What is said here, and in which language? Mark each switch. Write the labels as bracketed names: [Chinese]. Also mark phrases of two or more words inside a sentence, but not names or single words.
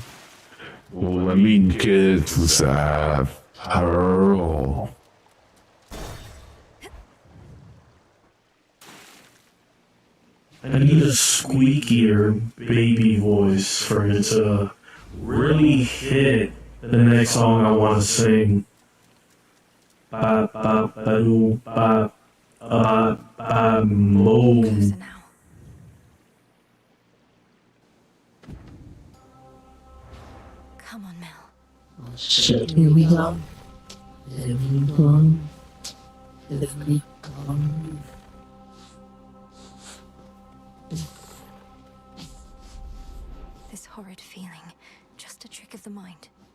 [English] Let me get that pearl. I need a squeakier baby voice for it to really hit the next song I want to sing. Ba ba ba doo ba ba ba mo. Come on, Mel. Shut me down. Everyone. Everyone. This horrid feeling, just a trick of the mind.